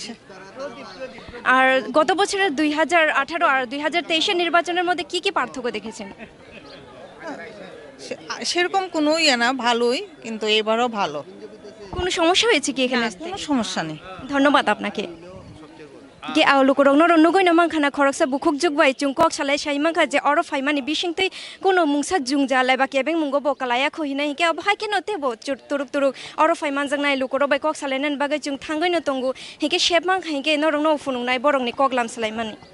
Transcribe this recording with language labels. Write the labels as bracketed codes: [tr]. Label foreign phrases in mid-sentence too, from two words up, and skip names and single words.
[bn] আর গত বছরের 2018 আর 2023 নির্বাচনের মধ্যে কি কি পার্থক্য দেখেছেন সেরকম কোনো ইয়ে না ভালোই কিন্তু এবারও ভালো কোনো সমস্যা হয়েছে কি এখানে আসতে? কোনো সমস্যা নেই ধন্যবাদ আপনাকে [trp] গে আউলুকরং নরনগৈ নামাংখানা খরকসা বুখুক জুগবাই চুংকক সালাই সাইমাংখা যে অর ফাইমানি বিশিংতৈ কোনো মুংসা জুংজা লাইবা কেবেং মুঙ্গো বকালায়া খহিনা হিকে অবহাই কেনো তেবো তুরুক তুরুক অর ফাইমান জাংনাই লুকর বাই কক সালাইনান বাগৈ চুং থাঙ্গৈ ন তঙ্গু হিকে শেপমাং হিকে নরং ন ফুনুংনাই বরংনি কগলাম সালাইমানি